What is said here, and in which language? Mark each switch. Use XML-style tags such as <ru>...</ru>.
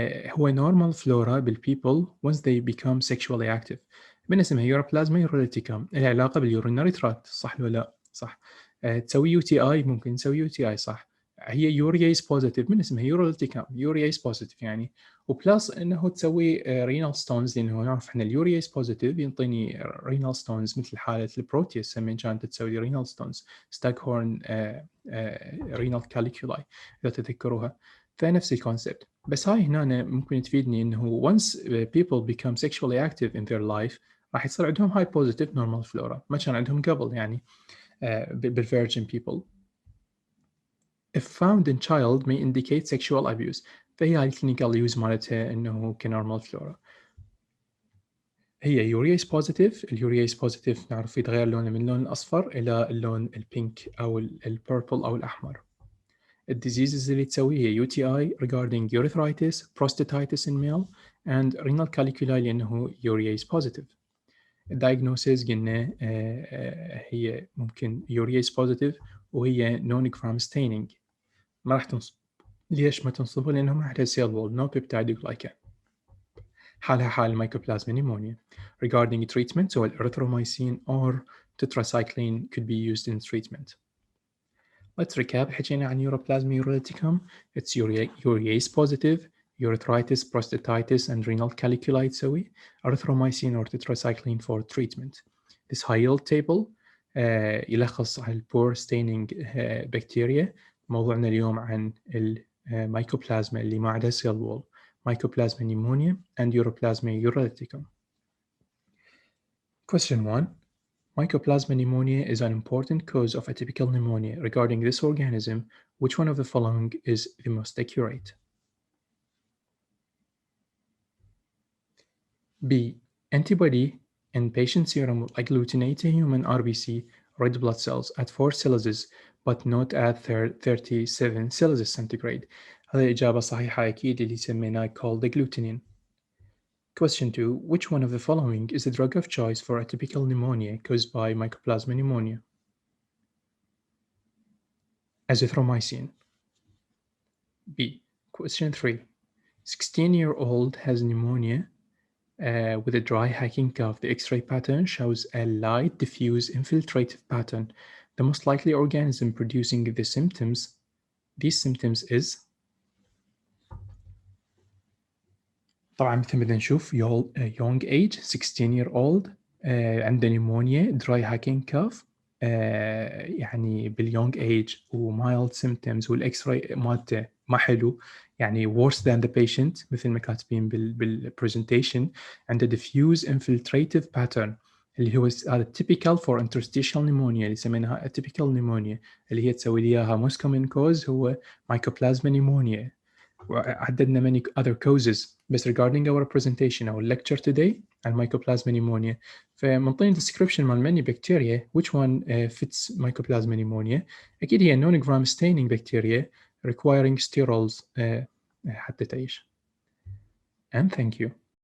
<en>هو normal flora بالpeople once they become sexually active.</en> <ar>من اسمها يوروبلازما يوروليتيكم، لها علاقة باليورينري تراكت، صح ولا لا؟ صح. تسوي يو تي اي، ممكن تسوي يو تي اي، صح. هي يورياز بوزيتيف، من اسمها يوروليتيكم يورياز بوزيتيف يعني، وبلس انه تسوي رينال ستونز لانه نعرف احنا اليورياز بوزيتيف ينطيني رينال ستونز مثل حاله البروتيوس من كانت تسوي رينال ستونز ستاك هورن رينال كاليكولاي اذا تذكروها. فنفس الكونسبت، بس هاي هنا ممكن تفيدني انه</ar> <en>once people become sexually active in their life</en> <ar>راح يصير عندهم هاي</ar> <en>positive normal flora</en> <ar>ما كان عندهم قبل يعني بالvirgin people.</ar> <en>If found in child may indicate sexual abuse.</en> <ar>فهي هاي الكلينيكال يوز مالتها انه كنورمال فلورا. هي يورياز بوزيتيف، اليورياز بوزيتيف نعرف يتغير لونه من اللون الاصفر الى اللون البينك او البيربل او الاحمر. الديزيزز اللي تسويه هي</ar> <en>UTI regarding urethritis, prostatitis in male and renal caliculi</en> <ar>لأنه</ar> <en>urease positive.</en> <ar>الدايجنوسيس قلنا هي ممكن</ar> <en>urease positive</en> <ar>وهي</ar> <en>non-gram staining.</en> <ar>ما راح تنصب. ليش ما تنصبه؟ لأنه ما عندها</ar> <en>cell wall no peptide glycan.</en> <ar>حالها حال الميكوبلازما نيمونيا.</ar> <en>Regarding treatment so erythromycin or tetracycline could be used in treatment. Let's recap.</en> <ar>حكينا عن Uroplasma urolaticum.</ar> <en>It's urease positive, urethritis, prostatitis, and renal caliculi</en> <ar>تسوي.</ar> <en>Erythromycin or tetracycline for treatment. This high yield table</en> <ar>يلخص عن</ar> <en>poor staining bacteria.</en> <ar>موضوعنا اليوم عن الميكوبلازما اللي ما عندها</ar> <en>cell wall. Mycoplasma pneumonia and Uroplasma urolaticum. Question 1. Mycoplasma pneumonia is an important cause of atypical pneumonia. Regarding this organism, which one of the following is the most accurate? B. Antibody in patient serum will agglutinate a human RBC red blood cells at 4 Celsius but not at 37 Celsius centigrade.</en> <ar>هذه إجابة صحيحة أكيد اللي سميناه cold agglutinin.</ar> <en>Question 2. Which one of the following is the drug of choice for atypical pneumonia caused by Mycoplasma pneumonia? Azithromycin. B. Question 3. 16-year-old has pneumonia with a dry hacking cough. The X-ray pattern shows a light diffuse infiltrative pattern. The most likely organism producing these symptoms is.</en> <ar>طبعا مثل ما بدنا نشوف</ar> <en>young age 16-year-old</en> <ar>عنده</ar> <en>pneumonia dry hacking cough</en> <ar>يعني باليونج ايج ومايلد سيمبتومز والاكس راي مالته ما حلو يعني</ar> <en>worse than the patient</en> <ar>مثل ما كاتبين بالبرزنتيشن. عنده</ar> <en>diffuse infiltrative pattern</en> <ar>اللي هو هذا</ar> <en>typical for interstitial pneumonia</en> <ar>اللي سميناها</ar> <en>atypical pneumonia</en> <ar>اللي هي تسوي لي اياها</ar> <en>most common cause</en> <ar>هو mycoplasma pneumonia. وعددنا</ar> <en>many other causes</en> <ar>بس</ar> <en>regarding our presentation</en> <ar>أو</ar> <en>lecture today</en> <ar>عن</ar> <en>mycoplasma pneumonia.</en> <ar>فمنطين</ar> <en>description</en> <ar>مال</ar> <en>many bacteria which one fits mycoplasma pneumonia.</en> <ar>أكيد هي</ar> <en>non-gram staining bacteria requiring sterols</en> <ar>حتى تعيش.</ar> <en>And thank you.</en>